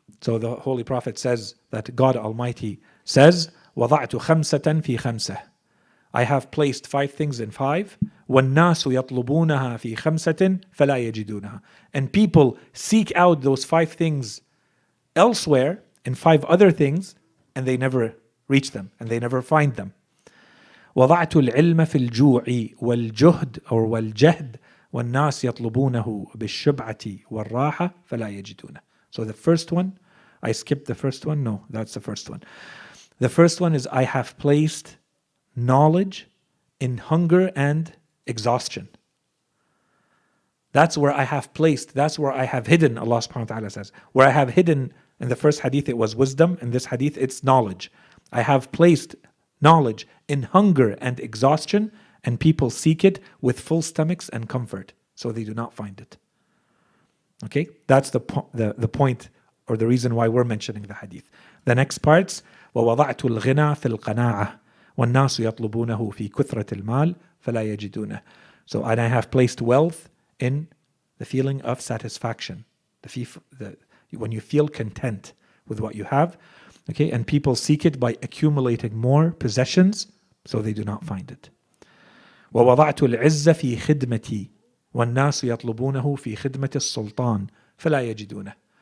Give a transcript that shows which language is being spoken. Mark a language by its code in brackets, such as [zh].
[en] So the Holy Prophet says that God Almighty says, [ar] وَضَعْتُ خَمْسَةً فِي خَمْسَةٍ. [en] I have placed 5 things in 5. [ar] وَالنَّاسُ يَطْلُبُونَهَا فِي خَمْسَةٍ فَلَا يَجِدُونَهَا. [en] And people seek out those 5 things elsewhere in 5 other things, and they never reach them, and they never find them. [ar] وضعت العلم في الجوع والجهد أو والجهد والناس يطلبونه بالشبعة والراحة فلا يجدونه. [en] So the first one, I skipped the first one. No, that's the first one. The first one is I have placed knowledge in hunger and exhaustion. That's where I have placed, that's where I have hidden, Allah subhanahu wa ta'ala says. Where I have hidden, in the first hadith it was wisdom, in this hadith it's knowledge. I have placed knowledge in hunger and exhaustion, and people seek it with full stomachs and comfort, so they do not find it. Okay, that's the point or the reason why we're mentioning the hadith. The next parts, [ar] وَوَضَعْتُ الْغِنَى فِي الْقَنَاعَةِ وَالنَّاسُ يَطْلُبُونَهُ فِي كُثْرَةِ الْمَالِ فَلَا يَجِدُونَهُ. [en] So, and I have placed wealth in the feeling of satisfaction, when you feel content with what you have, okay, and people seek it by accumulating more possessions, so they do not find it. [ar] وَوَضَعْتُ الْعِزَّ فِي خِدْمَتِي وَالنَّاسُ يَطْلُبُونَهُ فِي خِدْمَةِ السُّلْطَانِ فَلَا يَجِدُونَهُ.